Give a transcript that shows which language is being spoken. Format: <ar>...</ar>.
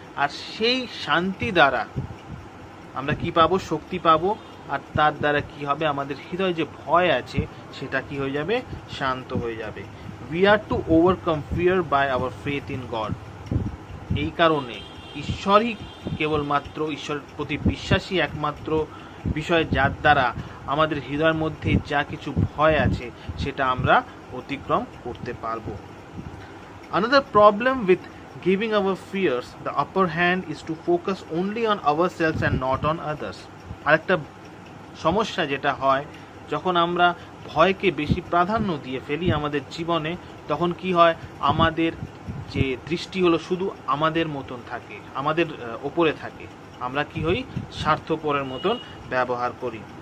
<bn>আর সেই শান্তি দ্বারা আমরা কি পাবো, শক্তি পাবো। আর তার দ্বারা কি হবে, আমাদের হৃদয়ে যে ভয় আছে সেটা কি হয়ে যাবে, শান্ত হয়ে যাবে।</bn> <en>We are to overcome fear by our faith in God.</en> <bn>এই কারণে ঈশ্বরই কেবলমাত্র, ঈশ্বরের প্রতি বিশ্বাসী একমাত্র বিষয়, যার দ্বারা আমাদের হৃদয়ের মধ্যে যা কিছু ভয় আছে সেটা আমরা অতিক্রম করতে পারবো।</bn> <en>Another problem with giving our fears the upper hand is to focus only on ourselves and not on others.</en> <bn>আরেকটা সমস্যা যেটা হয়, যখন আমরা ভয়কে বেশি প্রাধান্য দিয়ে ফেলি আমাদের জীবনে, তখন কি হয়, আমাদের যে দৃষ্টি হলো শুধু আমাদের মতন থাকে, আমাদের ওপরে থাকে, আমরা কি হই, স্বার্থপরের মতন ব্যবহার করি।</bn>